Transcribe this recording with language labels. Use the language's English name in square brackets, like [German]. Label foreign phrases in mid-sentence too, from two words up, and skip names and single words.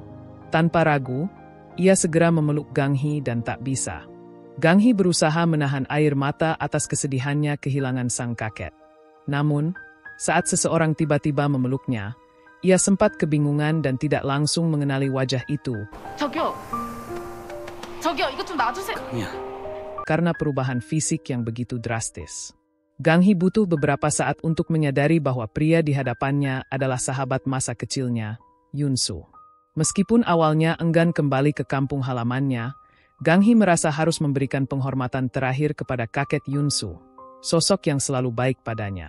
[Indonesian] Tanpa ragu, ia segera memeluk Gang Hee dan tak bisa. Gang Hee berusaha menahan air mata atas kesedihannya kehilangan sang kakek. Namun, saat seseorang tiba-tiba memeluknya, ia sempat kebingungan dan tidak langsung mengenali wajah itu. [Korean] 저기요, 이것 좀 놔주세요. [Indonesian] karena perubahan fisik yang begitu drastis. Gang Hee butuh beberapa saat untuk menyadari bahwa pria di hadapannya adalah sahabat masa kecilnya, Yunsu. Meskipun awalnya enggan kembali ke kampung halamannya, Gang Hee merasa harus memberikan penghormatan terakhir kepada kakek Yunsu, sosok yang selalu baik padanya.